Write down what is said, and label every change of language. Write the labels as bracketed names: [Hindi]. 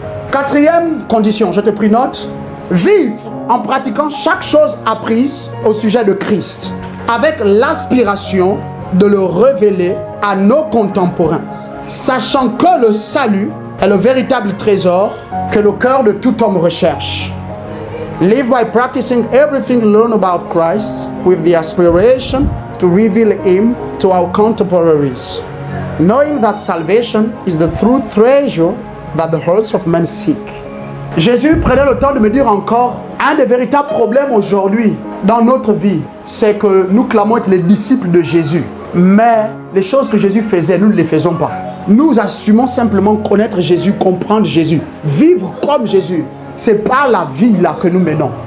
[French] Quatrième condition, je te prie note. Vivre en pratiquant chaque chose apprise au sujet de Christ, avec l'aspiration de le révéler à nos contemporains, sachant que le salut est le véritable trésor que le cœur de tout homme recherche. [English] Live by practicing everything learned about Christ with the aspiration to reveal Him to our contemporaries, knowing that salvation is the true treasure that the hearts of men seek. [French] Jésus prenait le temps de me dire encore, un des véritables problèmes aujourd'hui dans notre vie, c'est que nous clamons être les disciples de Jésus. Mais les choses que Jésus faisait, nous ne les faisons pas. Nous assumons simplement connaître Jésus, comprendre Jésus. Vivre comme Jésus, c'est pas la vie là que nous menons.